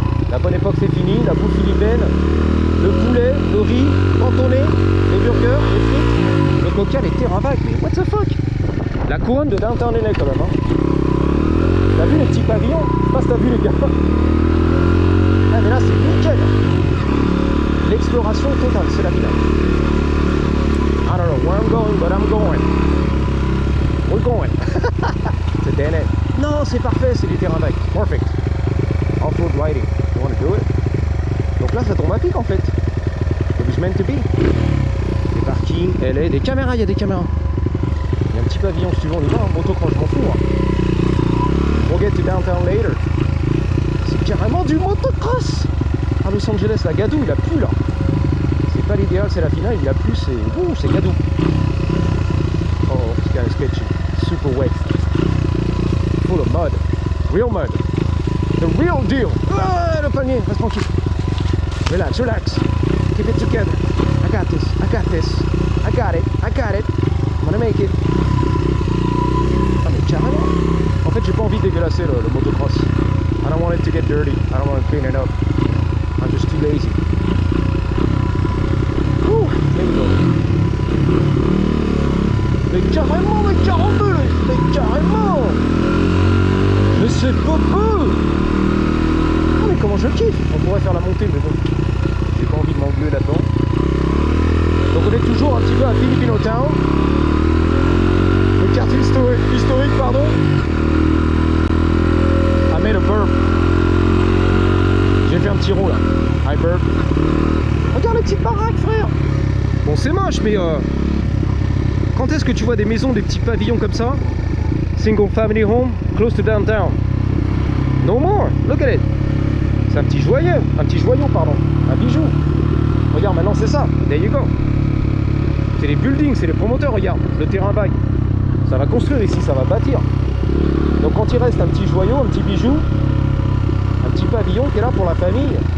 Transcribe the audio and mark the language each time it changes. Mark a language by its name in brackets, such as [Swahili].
[French] La bonne époque c'est fini, la bouffe philippine, le poulet, le riz, cantonné, les burgers, les frites, le coca, les terrains vagues, mais [English] what the fuck? [French] La couronne de Downtown LA quand même, hein. T'as vu les petits pavillons? Je sais pas si t'as vu les gars. Ah mais là c'est nickel. L'exploration totale, c'est la finale. [English] I don't know where I'm going, but I'm going. We're going. [French] C'est [English] damn it. [French] Non, c'est parfait, c'est des terrains vagues. [English] Perfect. Off-road riding. You want to do it? [French] Donc là, ça tombe à pic en fait. [English] It was meant to be. [French] Des parkings, LA, des caméras, il y a des caméras. Il y a un petit pavillon, si tu veux, on y va. Motocross, je m'en fous. Hein. [English] We'll get to downtown later. [French] C'est carrément du motocross. À Los Angeles, la Gadou, il a plu là. C'est pas l'idéal, c'est la finale, il a plu, c'est Gadou. [English] Oh, it's kind of sketchy. Super wet. Full of mud. Real mud. The real deal. [French] Ah, le panier, reste tranquille. [English] Relax, relax. Keep it together. I got this, I got this. I got it, I got it. I'm gonna make it. [French] Ah mais carrément. En fait, j'ai pas envie de dégueulasser le motocross. [English] I don't want it to get dirty. I don't want to clean it up. I'm just too lazy. Ouh, here we go. [French] Mais carrément, mais carrément, mais carrément. Mais c'est pas peu. Oh, mais comment je kiffe. On pourrait faire la montée, mais bon, j'ai pas envie de m'engluer là-dedans. Donc on est toujours un petit peu à Filipino Town. Le quartier historique, pardon. [English] I made a burp. [French] J'ai fait un petit rond là. [English] I burp. [French] Regarde les petites baraques, frère. Bon, c'est moche, mais quand est-ce que tu vois des maisons, des petits pavillons comme ça? [English] Single family home, close to downtown. No more. Look at it. [French] C'est un petit joyau, pardon. Un bijou. Regarde, maintenant c'est ça. [English] There you go. [French] C'est les buildings, c'est les promoteurs, regarde. Le terrain vague. Ça va construire ici, ça va bâtir. Donc quand il reste un petit joyau, un petit bijou, un petit pavillon qui est là pour la famille.